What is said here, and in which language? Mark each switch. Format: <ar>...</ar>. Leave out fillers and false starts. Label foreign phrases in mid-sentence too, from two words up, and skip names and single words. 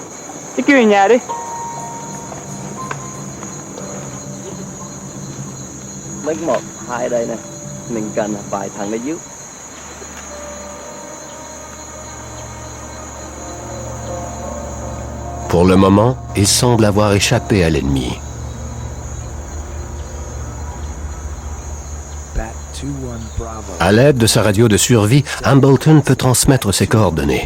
<vi>Chứ kêu về nhà đi. Mấy 1, 2 đây nè. Mình cần vài thằng ở dưới.</vi> <fr>Pour le moment, il semble avoir échappé à l'ennemi. À l'aide de sa radio de survie, Hambleton peut transmettre ses coordonnées.</fr>